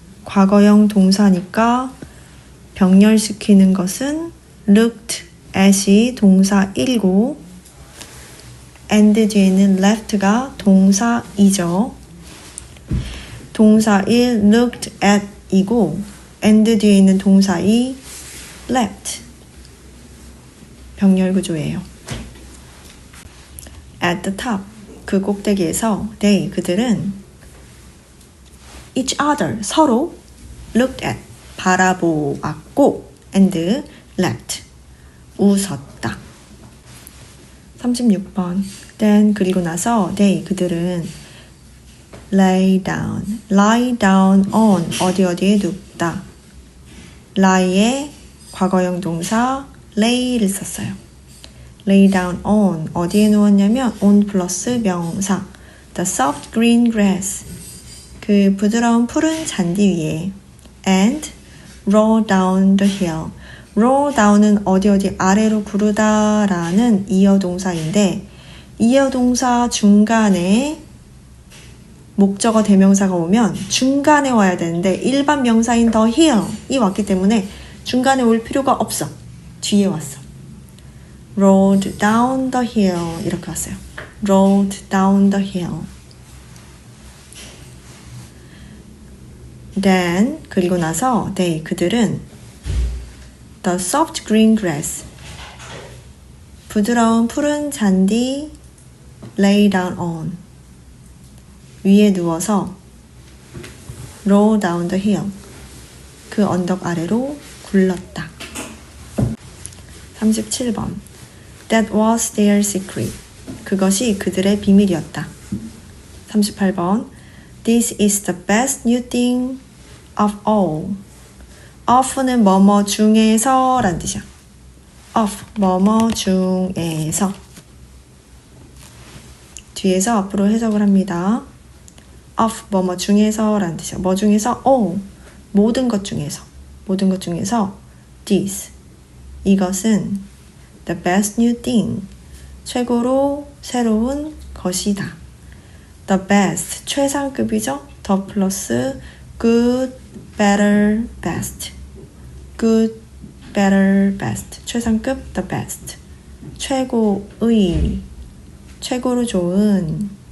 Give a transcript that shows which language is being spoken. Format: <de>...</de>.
<ko>과거형 동사니까 병렬시키는 것은 looked at이 동사 1고 and 뒤에는 left가 동사 2죠. 동사 1 looked at 이고 and 뒤에 있는 동사 2 left. 병렬 구조예요.</ko> <en>At the top,</en> <ko>그 꼭대기에서</ko> <en>they, 그들은 each other, 서로 looked at, 바라보았고 and laughed, 웃었다.</en> <ko>36번 then, 그리고 나서 they, 그들은 lie down on, 어디에 눕다. lie의 과거형 동사 lay를 썼어요. lay down on, 어디에 누웠냐면 on 플러스 명사 the soft green grass, 그 부드러운 푸른 잔디 위에 and roll down the hill, roll down은 어디 아래로 구르다 라는 이어동사인데 이어동사 중간에 목적어 대명사가 오면 중간에 와야 되는데 일반 명사인 the hill이 왔기 때문에 중간에 올 필요가 없어. 뒤에 왔어.</ko> <en>rolled down the hill</en> <ko>이렇게 왔어요.</ko> <en>rolled down the hill. then, 그리고 나서 they, 그들은 the soft green grass, 부드러운 푸른 잔디 lay down on, 위에 누워서 roll down the hill, 그 언덕 아래로 굴렀다. 37번 That was their secret,</en> <ko>그것이 그들의 비밀이었다.</ko> <en>38번 This is the best new thing of all,</en> <ko>of는 뭐뭐 중에서 란 뜻이야. of, 뭐뭐 중에서. 뒤에서 앞으로 해석을 합니다. of, 뭐뭐 중에서 란 뜻이야. 뭐 중에서? all, 모든 것 중에서. 모든 것 중에서 this, 이것은 the best new thing, 최고로 새로운 것이다. the best, 최상급이죠. the 플러스 good, better, best.</ko> <en>good, better, best. 최상급, the best.</en> <ko>최고의, 최고로 좋은.</ko>